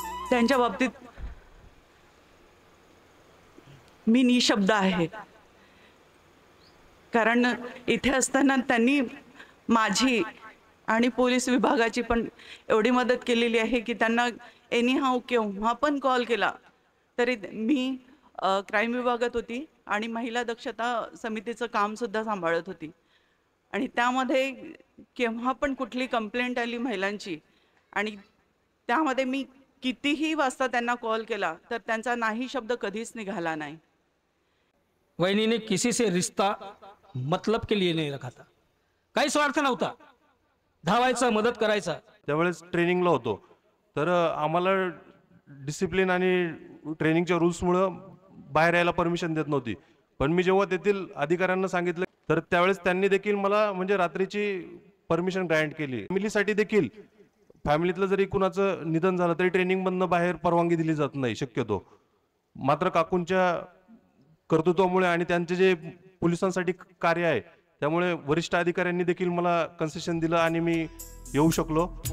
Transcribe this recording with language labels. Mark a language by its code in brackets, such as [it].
[mr] त्यांच्या बाबतीत मी निशब्द आहे, कारण इथे असताना त्यांनी माझी आणि पोलीस विभागाची पण एवढी मदत केलेली आहे की त्यांना एनी हाऊ केव्हा पण कॉल केला तरी मी क्राईम विभागात होती आणि महिला दक्षता समितीचं काम सुद्धा सांभाळत होती, आणि त्यामध्ये केव्हा पण कुठली कंप्लेंट आली महिलांची आणि त्यामध्ये मी कितीही वाजता त्यांना कॉल केला तर त्यांचा नाही शब्द कधीच निघाला नाही। [hi] वहिनी ने किसी से रिश्ता मतलब के लिए नहीं रखा था, [mr] काही स्वार्थ नव्हता, धावायचा, मदत करायचा। त्यावेळेस ट्रेनिंगला होतो तर आम्हाला डिसिप्लिन आणि ट्रेनिंगच्या रूल्समुळे बाहेर यायला परमिशन देत नव्हती, पण मी जेव्हा तेथील अधिकाऱ्यांना सांगितलं तर त्यावेळेस त्यांनी देखील मला म्हणजे रात्रीची परमिशन ग्रँट केली। फॅमिलीसाठी देखील, फॅमिलीतलं जरी कुणाचं निधन झालं तरी ट्रेनिंगमधनं बाहेर परवानगी दिली जात नाही शक्यतो, मात्र काकूंच्या कर्तृत्वामुळे आणि त्यांचे जे पोलिसांसाठी कार्य आहे त्यामुळे वरिष्ठ अधिकाऱ्यांनी देखील मला कन्सेशन दिलं आणि मी येऊ शकलो।